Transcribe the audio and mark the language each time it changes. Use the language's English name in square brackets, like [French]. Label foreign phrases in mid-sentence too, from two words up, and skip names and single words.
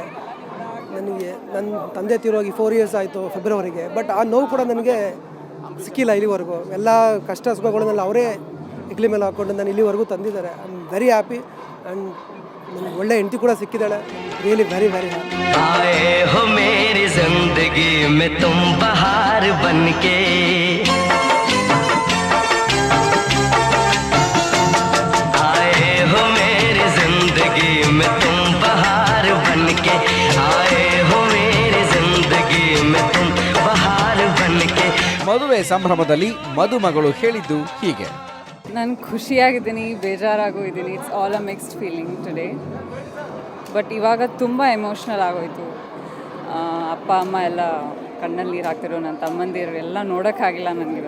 [Kannada] ನನಗೆ ನನ್ನ ತಂದೆ ತೀರೋಗಿ 4 years ಆಯಿತು ಫೆಬ್ರವರಿಗೆ. ಬಟ್ ಆ ನೋವು ಕೂಡ ನನಗೆ ಸಿಕ್ಕಿಲ್ಲ ಇಲ್ಲಿವರೆಗೂ. ಎಲ್ಲ ಕಷ್ಟ ಸುಖಗಳನ್ನೆಲ್ಲ ಅವರೇ ಹೆಗ್ಲಿ ಮೇಲೆ ಹಾಕ್ಕೊಂಡು ನಾನು ಇಲ್ಲಿವರೆಗೂ ತಂದಿದ್ದಾರೆ. [English] I am very happy. [Kannada] ಆ್ಯಂಡ್ ನನಗೆ ಒಳ್ಳೆ ಹೆಂಡತಿ ಕೂಡ ಸಿಕ್ಕಿದ್ದಾಳೆ. [English] really very very happy. [Hindi] आए हो मेरी जिंदगी में तुम बहार बनके, आए हो मेरी जिंदगी में तुम बहार बनके, आए हो मेरी जिंदगी में तुम बहार बनके. [Kannada] ಮದುವೆ ಸಂಭ್ರಮದಲ್ಲಿ ಮದುಮಗಳು ಹೇಳಿದ್ದು ಹೀಗೆ. ನಾನು ಖುಷಿಯಾಗಿದ್ದೀನಿ, ಬೇಜಾರಾಗೂ ಇದ್ದೀನಿ. [English] it's all a mixed feeling today. [Kannada] ಬಟ್ ಇವಾಗ ತುಂಬ ಎಮೋಷ್ನಲ್ ಆಗೋಯ್ತು. ಅಪ್ಪ ಅಮ್ಮ ಎಲ್ಲ ಕಣ್ಣಲ್ಲಿ ನೀರು ಹಾಕ್ತಿರೋ, ನನ್ನ ತಮ್ಮಂದಿರು ಎಲ್ಲ ನೋಡೋಕ್ಕಾಗಿಲ್ಲ ನನಗೆ.